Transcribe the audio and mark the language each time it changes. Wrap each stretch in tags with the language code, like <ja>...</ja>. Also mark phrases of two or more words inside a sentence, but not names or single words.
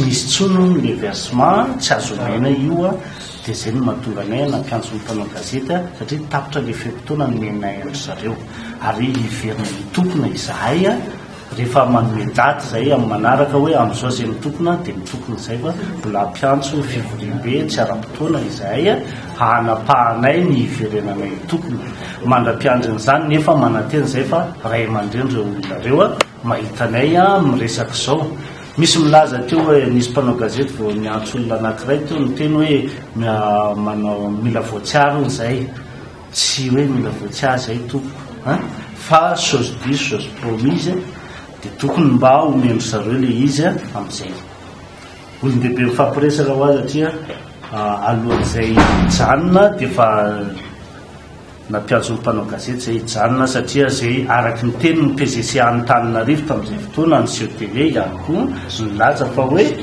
<mg>misy tsony le versement tsy azo omena io dia zay no mahatonga anay nampiantso ny mpanao gazety satria tapitra le fetotoana nomenay andry zareo ary hiverina mitokona izahay rehefa manome daty zay amin'ny manaraka hoe amin'izao zay mitokona dia mitokona izay fa mbola ampiantso fivorim-be tsy ara-potoana izahay hanapahanay ny hiverenanay mitokona mandra-piandrin'izany nefa mananteny izay fa ray aman-dreny reo olona reo mahitanay miresaka izao. Misy milaza teo hoe nisy mpanao gazety vao niantso olona anankiray teo niteny hoe manao mila voatsiaro izay tsy hoe mila voatsiaro zay toko fa</mg> <fr>chose dit chose promise</fr> <mg>dia tokony mba omeno zareo le izy amin'izay olon-dehibe mifampiresaka ho azy satria alohan'izay hijanona dia fa nampiantso ny mpanao gazety zay hijanona satria zay araky ny teny ny PGC Antananarivo tamin'izay fotoana ny CETV ihany koa nilaza fa hoe</mg>